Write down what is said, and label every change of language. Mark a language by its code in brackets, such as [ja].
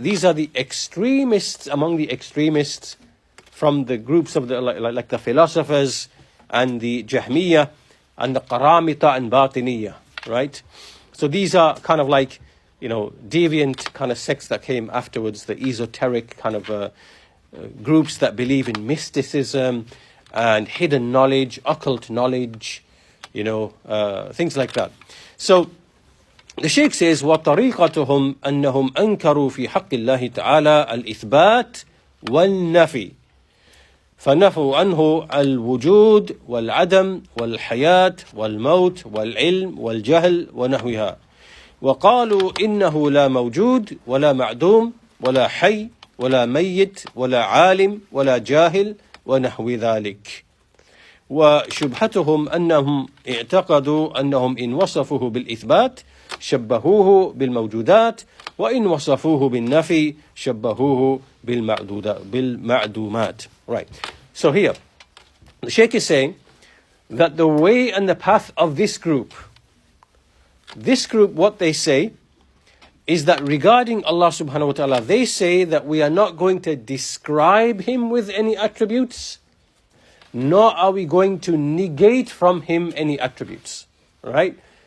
[en] These are the extremists among the extremists from the groups of like the philosophers and the Jahmiyyah and the Qaramita and Batiniyyah. Right? So these are kind of like, deviant kind of sects that came afterwards, the esoteric kind of groups that believe in mysticism and hidden knowledge, occult knowledge, things like that. So the Shaykh says, [ar] وَطَرِيقَتُهُمْ أَنَّهُمْ أَنْكَرُوا فِي حَقِّ اللَّهِ تَعَالَى الْإِثْبَاتِ وَالنَّفِي فنفوا عنه الوجود والعدم والحياة والموت والعلم والجهل ونحوها وقالوا إنه لا موجود ولا معدوم ولا حي ولا ميت ولا عالم ولا جاهل ونحو ذلك. وشبهتهم أنهم اعتقدوا أنهم إن وصفوه بالإثبات شبهوه بالموجودات وإن وصفوه بالنفي شبهوه بالمعدومات. [en] Right. So here, the Shaykh is saying that the way and the path of this group, this group, what they say is that regarding Allah subhanahu wa ta'ala, they say that we are not going to describe him with any attributes, nor are we going to negate from him any attributes. Right?